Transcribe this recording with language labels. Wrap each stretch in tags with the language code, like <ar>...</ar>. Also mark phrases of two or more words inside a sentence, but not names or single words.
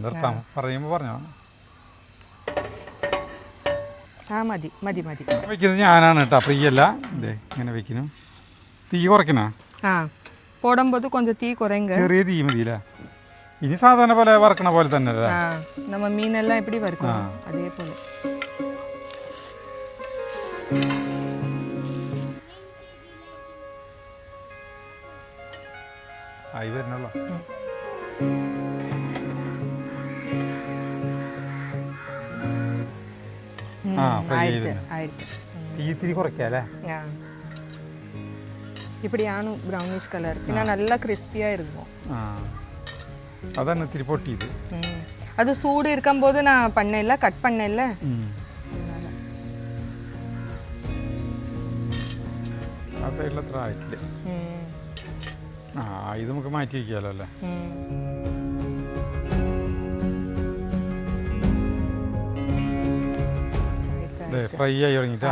<ml>നിർത്താം, പറയുമ്പോൾ പറഞ്ഞോ. മതി മതി മതി. വെക്കുന്നത് ഞാനാണ് കേട്ടോ, ഫ്രീയല്ല. ഇതേ ഇങ്ങനെ വെക്കുന്നു. തീ കുറയ്ക്കണോ?</ml> <ta>போடும்போது கொஞ்சம் தீ குறைங்க.</ta> <ml>ചെറിയ തീ മതിയില്ല. ഇനി സാധാരണ പോലെ വറക്കണ പോലെ തന്നെ</ml> <ta>நம்ம மீனெல்லாம் எப்படி வறுக்கணும் அதே போல.</ta> <ml>ആയി വരണല്ലോ. തീ ഇത്തിരി കുറയ്ക്കല്ലേ? இப்படியான</ml> <en>brownish colour,</en> <ml>പിന്നെ നല്ല ക്രിസ്പിயா இருக்கும். അതാണ് ഇത്തിരി പൊട്ടിയത്.</ml> <ta>அது சூடு இருக்கும்போது நான் பண்ணேன்ல, கட் பண்ணேன்ல.</ta> <ml>ആ സൈഡിൽ അത്ര ആയിട്ടില്ല. ഇത് നമുക്ക് മാറ്റി വയ്ക്കാമല്ലോ അല്ലേ? ഫ്രൈ ആയി തുടങ്ങിട്ടാ.</ml>